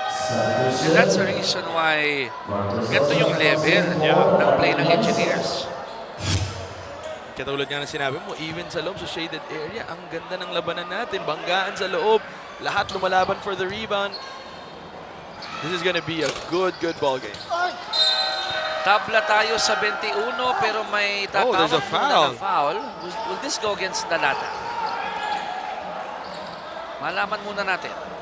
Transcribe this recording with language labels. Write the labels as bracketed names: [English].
[English] And that's the reason why [Filipino] ganito yung [English] level ng play ng Engineers. [Filipino] Katulad nga ng sinabi mo, even sa loob, sa shaded area, ang ganda ng labanan natin. Banggaan sa loob. Lahat lumalaban [English] for the rebound. This is gonna be a good ball game. [Filipino] Tabla tayo sa 21 pero may [English] there's a [Filipino] tatawag muna na foul. [English] Will this go against Dalata? [Filipino] Malaman muna natin.